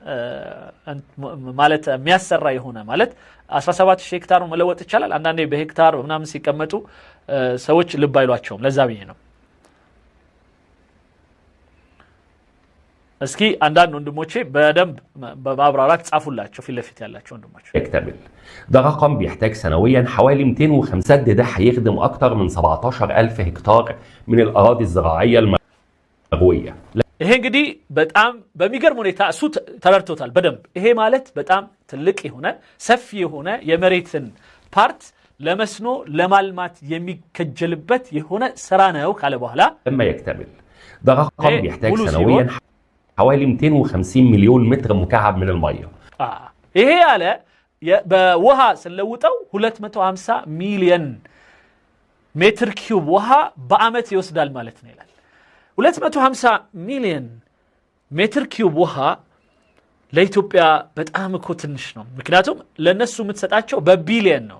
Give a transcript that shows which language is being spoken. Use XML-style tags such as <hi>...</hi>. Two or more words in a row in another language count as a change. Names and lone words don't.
<am>ማለት የሚያሰራ የሆነ ማለት 17000 ሄክታር መለወጥ ይችላል አንዳንዴ በሄክታር ምናምን ሲቀመጡ ሰዎች ልብ አይሏቸውም ለዛ ብዬ ነው እስኪ አንዳንድ ወንድሞቼ በደንብ በማብራራት ጻፉላቸው ፊት ለፊት ያላቸው ወንድሞች</am> <ar>يكتمل ده رقم بيحتاج سنويا حوالي 205 سد ده هيخدم اكتر من 17000 هكتار من الاراضي الزراعيه المرويه</ar> <am>ይሄ እንግዲህ በጣም በሚገርም ሁኔታ እሱ ተረድቶታል በደንብ ይሄ ማለት በጣም ትልቅ የሆነ ሰፊ የሆነ የመሬትን ፓርት ለመስኖ ለማልማት የሚከጀልበት የሆነ ስራ ነው ካለ በኋላ</am> <ar>لما يكتمل ده رقم بيحتاج سنويا حوالي 250 مليون متر مكعب من الميه</ar> <am>ይሄ ያለ በውሃ ስለውጠው 250 ሚሊዮን ሜትር ኪዩብ ውሃ በአመት ይወስዳል ማለት ነው ይላል 250 ሚሊዮን ሜትር ኪዩብ ውሃ ለኢትዮጵያ በጣም እኮ ትንሽ ነው ምክንያቱም ለነሱ የምትሰጣቸው በቢሊየን ነው</am>